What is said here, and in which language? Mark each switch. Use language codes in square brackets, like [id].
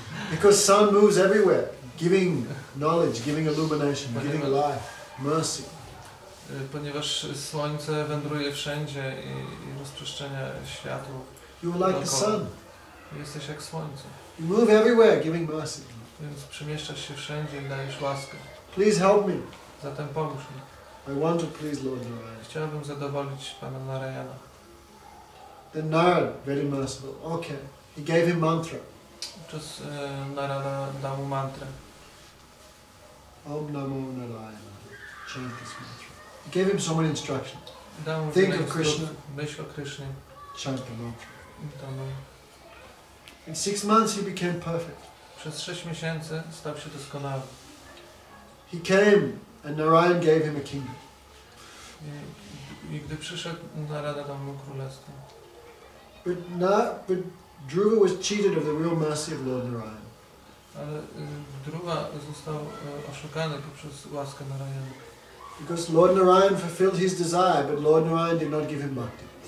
[en] Because sun moves everywhere, giving knowledge, giving illumination, giving life, mercy. [pl] Ponieważ słońce wędruje wszędzie i rozprzestrzenia światło. [en] You are like the sun. [pl] Jesteś jak słońce. [en] You move everywhere, giving mercy. [pl] Więc przemieszczasz się wszędzie i dajesz łaskę. [en] Please help me. [pl] Zatem pomóż mi. [en] I want to please Lord Narayana. [pl] Chciałbym zadowolić Pana Narayana. [en] Then Narad, very merciful. Okay. He gave him mantra. [pl] Wówczas Narada dał mu mantrę. [en] Om Namo Narayana. Chant this mantra. He gave him so many instructions. [pl] Dał mu [en] Think [pl] wiele [en] of Krishna. [pl] myśl o Krysznie. [en] Chant the mantra. [pl] Tam, [en] In 6 months he became perfect. [pl] przez 6 miesięcy stał się doskonały. [en] He came and Narayan gave him a kingdom. [pl] I gdy przyszedł, Narada dał mu królestwo. [en] But Dhruva was cheated of the real mercy of Lord Narayan. [pl] Ale Dhruva został oszukany poprzez łaskę Narayana. [en] Because Lord Narayan fulfilled his desire, but Lord Narayan did not give him bhakti.